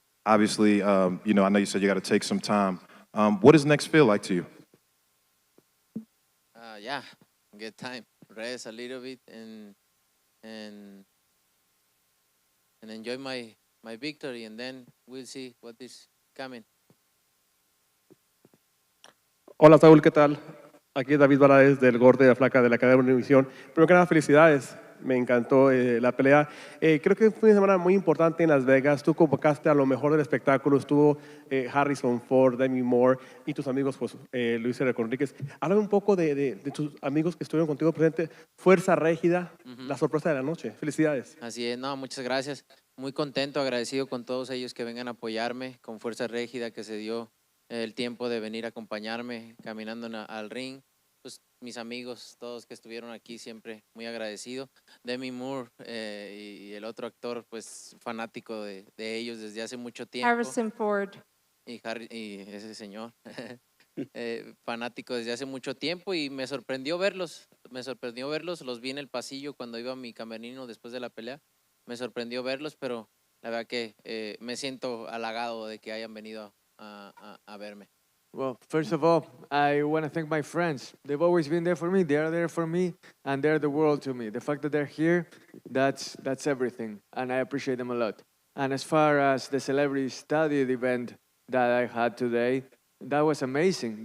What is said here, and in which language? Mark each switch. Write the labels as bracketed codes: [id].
[en] Obviously, you know, I know you said you got to take some time. What does next feel like to you? Yeah, get time, rest a little bit, and enjoy my victory, and then we'll see what is coming. [es] Hola Saúl, ¿qué tal? Aquí es David Valadez del Gordo de la Flaca de la cadena de Univisión. Primero que nada, felicidades. Me encantó la pelea. Creo que fue una semana muy importante en Las Vegas. Tú convocaste a lo mejor del espectáculo. Estuvo Harrison Ford, Demi Moore y tus amigos, pues, Luis R. Conríquez. Háblame un poco de tus amigos que estuvieron contigo presente. Fuerza Régida, la sorpresa de la noche. Felicidades. Así es, no, muchas gracias. Muy contento, agradecido con todos ellos que vengan a apoyarme, con Fuerza Régida que se dio el tiempo de venir a acompañarme caminando al ring. Pues mis amigos, todos que estuvieron aquí, siempre muy agradecido. Demi Moore y el otro actor, pues fanático de ellos desde hace mucho tiempo. Harrison Ford. Y ese señor, fanático desde hace mucho tiempo, y me sorprendió verlos, los vi en el pasillo cuando iba a mi camerino después de la pelea, me sorprendió verlos, pero la verdad que me siento halagado de que hayan venido a verme. [en] Well, first of all, I want to thank my friends. They've always been there for me. They are there for me, and they're the world to me. The fact that they're here, that's everything, and I appreciate them a lot. And as far as the celebrity studied event that I had today, that was amazing.